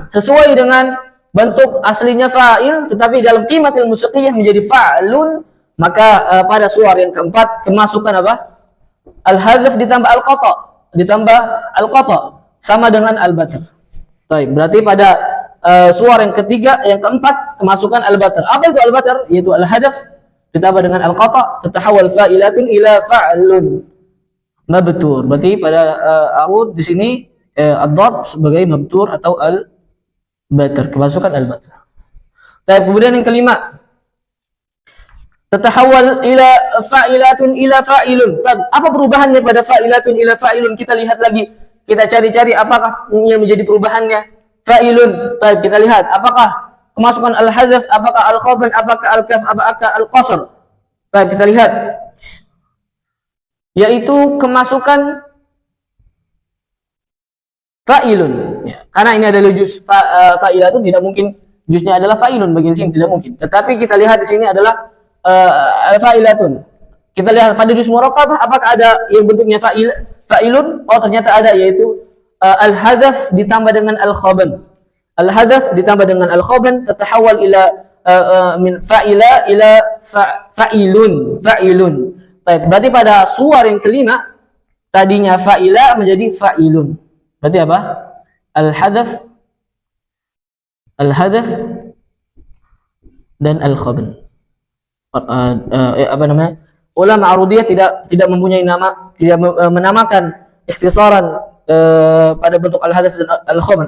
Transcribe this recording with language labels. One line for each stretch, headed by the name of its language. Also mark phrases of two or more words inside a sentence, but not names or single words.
Indonesian: Sesuai dengan bentuk aslinya fa'il, tetapi dalam
Arabic: القيمة الموسيقية
Indonesian: menjadi fa'lun, maka pada suara yang keempat kemasukan apa? Al-hadaf ditambah al-qata, sama dengan al-batar. Baik, berarti pada suara yang keempat kemasukan al-batar. Apa itu al-batar? Yaitu al-hadaf ditambah dengan al-qata,
Arabic: تتحول فاعلاتن إلى فعلن.
Indonesian: Mabtur. Berarti pada arud di sini ad-darb sebagai mabtur atau al-batar, kemasukan al-batar. Dan kemudian yang kelima,
Arabic: تتحول إلى فاعلاتن إلى فاعلن.
Indonesian: Apa perubahannya pada fa'ilatun ila fa'ilun? Kita lihat lagi. Kita cari-cari apakah yang menjadi perubahannya. Fa'ilun. Baik, kita lihat apakah kemasukan al-hadaf, apakah al-khabar, apakah al-kaf, apakah al-qasr. Baik, kita lihat. Yaitu kemasukan fa'ilun. Ya, karena ini adalah juz fa'ilatun, tidak mungkin juznya adalah fa'ilun, bagian sini tidak mungkin. Tetapi kita lihat di sini adalah fa'ilatun. Kita lihat pada juz murakkabah apakah ada yang bentuknya fa'ilun? Oh, ternyata ada, yaitu al-hadaf ditambah dengan al-khabar.
Arabic: Al-hadaf
Indonesian: ditambah dengan
Arabic: الخبر تتحول إلى من فاعلا إلى فاعلن.
Indonesian: Baik, berarti pada suara yang kelima tadinya fa'ila menjadi fa'ilun. Berarti apa? Al-hadaf dan al-khabar. Apa namanya? Ulama arudiyah tidak mempunyai nama, tidak menamakan ikhtisaran pada bentuk al-hadaf dan al-khabar.